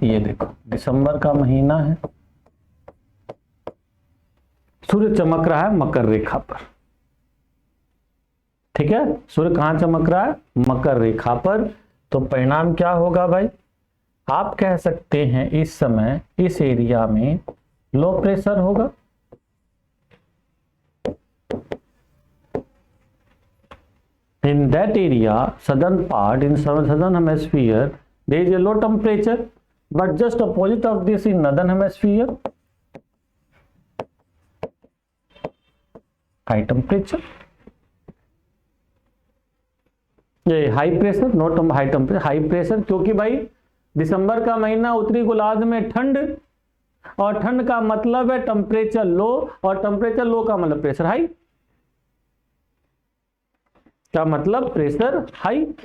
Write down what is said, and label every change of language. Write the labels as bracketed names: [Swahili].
[Hindi] ये देखो, दिसंबर का महीना है, सूर्य चमक रहा है मकर रेखा पर। ठीक है, सूर्य कहाँ चमक रहा है? मकर रेखा पर। तो परिणाम क्या होगा भाई? आप कह सकते हैं इस समय इस एरिया में लो प्रेशर होगा। [English] In that area, southern part, in southern hemisphere, there is a low temperature, but just opposite of this in northern hemisphere, high temperature. [Hindi] ये high pressure, [English] not high temperature, [Hindi] high pressure, क्योंकि भाई दिसंबर का महीना उत्तरी गोलार्ध में ठंड, और ठंड का मतलब है टेम्परेचर लो, और टेम्परेचर लो का मतलब प्रेशर हाई, का मतलब प्रेशर हाई।